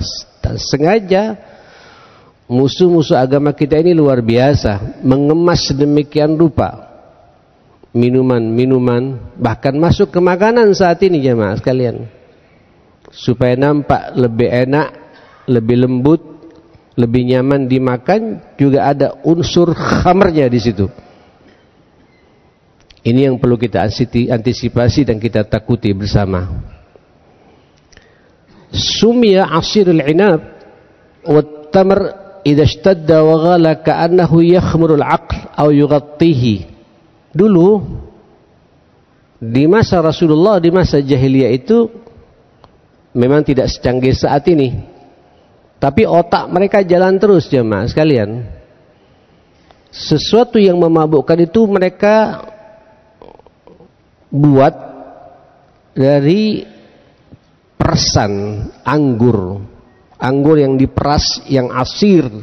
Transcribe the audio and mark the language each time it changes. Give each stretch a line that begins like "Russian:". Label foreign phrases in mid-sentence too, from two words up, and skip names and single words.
Indonesian: Dan sengaja musuh-musuh agama kita ini luar biasa, mengemas sedemikian rupa minuman-minuman, bahkan masuk ke makanan saat ini jemaah sekalian, supaya nampak lebih enak, lebih lembut, lebih nyaman dimakan. Juga ada unsur khamernya di situ. Ini yang perlu kita antisipasi dan kita takuti bersama.
Arabic: سمي عصير العنب والتمر إذا اشتد وغلا كأنه يخمر العقل أو يغطيه.
Indonesian: Dulu di masa Rasulullah, di masa jahiliyah itu memang tidak secanggih saat ini, tapi otak mereka jalan terus jemaah sekalian. Sesuatu yang memabukkan itu mereka buat dari persan anggur anggur yang diperas, yang asir,